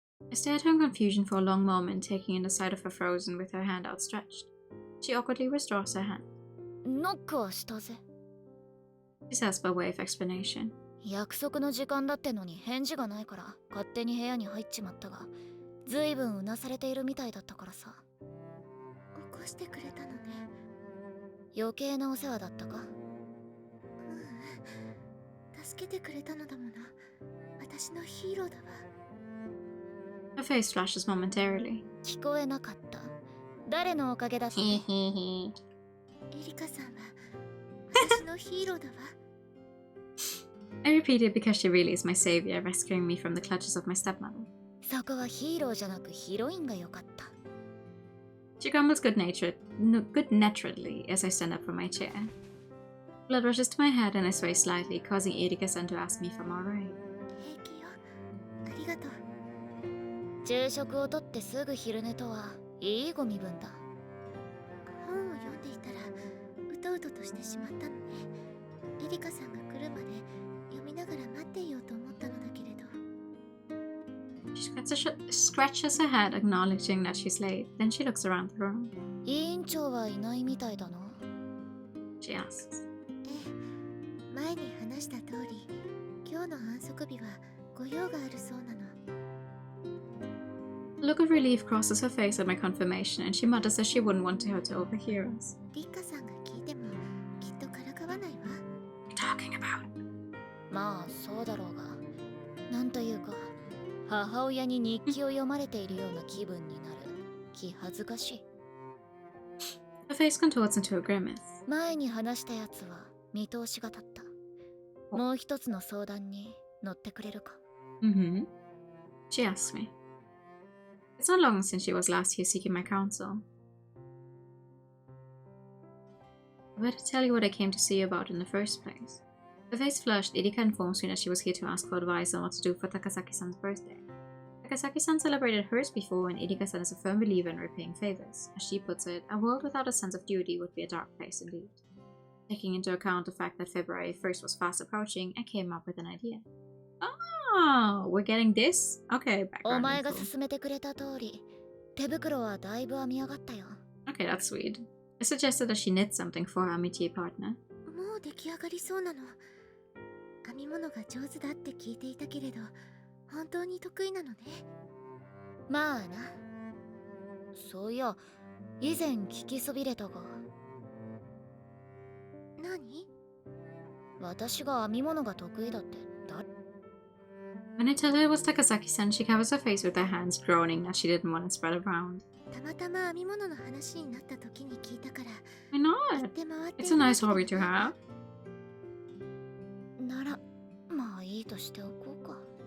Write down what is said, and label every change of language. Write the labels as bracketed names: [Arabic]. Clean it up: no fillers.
[English] I stared at her in confusion for a long moment, taking in the sight of her frozen with her hand outstretched. She awkwardly withdraws her hand. [Japanese] ノックはしたぜ。 [English] She says by way of explanation. [Japanese] 約束の時間だってのに返事がないから勝手に部屋に入っちまったが、ずいぶんうなされているみたいだったからさ。起こしてくれたのね。余計なお世話だったか？助けてくれたのだもの。私のヒーローだわ。 [English] Her face flashes momentarily. [Japanese] 聞こえなかった。誰のおかげだって。エリカさんは私のヒーローだわ。 [English] I repeat it because she really is my savior, rescuing me from the clutches of my stepmother. [Japanese] そこはヒーローじゃなくヒロインが良かった。 [English] She grumbles good-naturedly as I stand up from my chair. Blood rushes to my head and I sway slightly, causing Erika-san to ask me if I'm alright. [Japanese] 平気よ。ありがとう。昼食をとってすぐ昼寝とはいいご身分だ。本を読んでいたらうとうととしてしまったのね。エリカさんが来るまで読みながら待っていようと思ったのだけれど。 [English] She scratches her head, acknowledging that she's late. Then she looks around the room. [Japanese] 委員長はいないみたいだな。 [English] She asks. [Japanese] ええ、前に話した通り、今日の反則日は御用があるそうなの。 [English] A look of relief crosses her face at my confirmation, and she mutters that she wouldn't want her to overhear us. [Japanese] リッカさんが聞いてもきっとからかわないわ。 [English] Talking about? [Japanese] まあそうだろうが、なんというか母親に日記を読まれているような気分になる。気恥ずかしい。 [English] Her face contorts into a grimace. [Japanese] 前に話したやつは見通しが立った。もう一つの相談に乗ってくれるか？ [English] Mm-hmm. She asks me. It's not long since she was last here seeking my counsel. I better tell you what I came to see you about in the first place. Her face flushed, Erika informs me that she was here to ask for advice on what to do for Takasaki-san's birthday. Takasaki-san celebrated hers before, and Erika-san is a firm believer in repaying favors. As she puts it, a world without a sense of duty would be a dark place indeed. Taking into account the fact that February 1st was fast approaching, I came up with an idea. Oh, we're getting this? Okay, [Japanese] お [English] background [Japanese] 前が [English] info. [Japanese] 勧めてくれた通り、手袋はだいぶ編み上がったよ。 [English] Okay, that's sweet. I suggested that she knit something for her métier partner. [Japanese] もう出来上がりそうなの。編み物が上手だって聞いていたけれど、本当に得意なのね。まあな。そういや、以前聞きそびれたが。何？私が編み物が得意だって誰？ [English] When I tell her it was Takasaki-san, she covers her face with her hands, groaning that she didn't want to spread around. [Japanese] たまたま編み物の話になった時に聞いたから。 [English] Why not? It's a nice hobby to have. [Japanese] なら、まあいいとしておこうか。